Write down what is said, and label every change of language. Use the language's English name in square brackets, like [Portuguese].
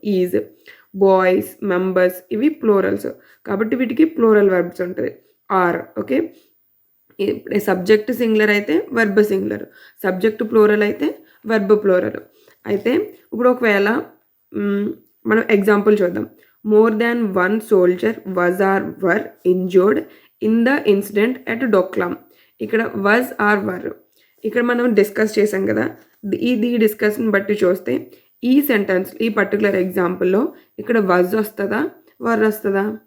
[Telugu] Is, boys, members ఇవి plurals, కాబట్టి వీటికి ప్లూరల్ వెర్బ్స్ ఉంటుంది. ఆర్. ఓకే, సబ్జెక్ట్ సింగులర్ అయితే వర్బ్ సింగులర్, సబ్జెక్ట్ ప్లూరల్ అయితే వర్బ్ ప్లూరల్. అయితే ఇప్పుడు ఒకవేళ మనం ఎగ్జాంపుల్ చూద్దాం. [English] More than 1 soldier was or were injured in the incident at Doklam. [Telugu] ఇక్కడ was or were ఇక్కడ మనం డిస్కస్ చేసాం కదా. ఇది డిస్కషన్ బట్టి చూస్తే ఈ సెంటెన్స్, ఈ పర్టికులర్ ఎగ్జాంపుల్లో ఇక్కడ was వస్తుందా, were వస్తుందా?